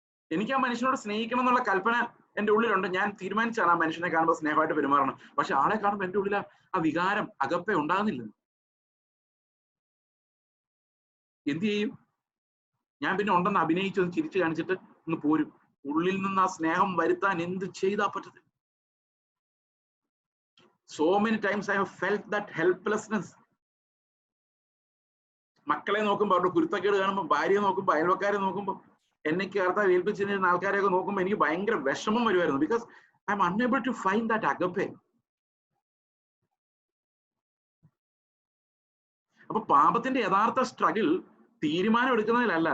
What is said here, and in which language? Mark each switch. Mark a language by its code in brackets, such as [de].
[ml] എനിക്ക് ആ മനുഷ്യനോട് സ്നേഹിക്കണം എന്നുള്ള കൽപ്പന എന്റെ ഉള്ളിലുണ്ട്. ഞാൻ തീരുമാനിച്ചാണ് ആ മനുഷ്യനെ കാണുമ്പോൾ സ്നേഹമായിട്ട് പെരുമാറണം. പക്ഷെ ആളെ കാണുമ്പോൾ എന്റെ ഉള്ളിൽ ആ വികാരം അകപ്പെ ഉണ്ടാകുന്നില്ല. എന്ത് ചെയ്യും? ഞാൻ പിന്നെ ഉണ്ടെന്ന് അഭിനയിച്ച് ചിരിച്ചു കാണിച്ചിട്ട് ഒന്ന് പോരും. ഉള്ളിൽ നിന്ന് ആ സ്നേഹം വരുത്താൻ എന്ത് ചെയ്താ പറ്റത്തില്ല. [en] So many times I have felt that helplessness. [ml] മക്കളെ നോക്കുമ്പോൾ, അവരുടെ കുരുത്തക്കേട് കാണുമ്പോൾ, ഭാര്യയെ നോക്കുമ്പോൾ, അയൽവക്കാരെ നോക്കുമ്പോൾ, എന്നെ കർത്താവ് ഏൽപ്പിച്ചിരുന്ന ആൾക്കാരെയൊക്കെ നോക്കുമ്പോൾ എനിക്ക് ഭയങ്കര വിഷമം വരുമായിരുന്നു. [en] Because I'm unable to find that agape. [ml] അപ്പൊ പാപത്തിന്റെ യഥാർത്ഥ സ്ട്രഗിൾ തീരുമാനം എടുക്കുന്നതിലല്ല.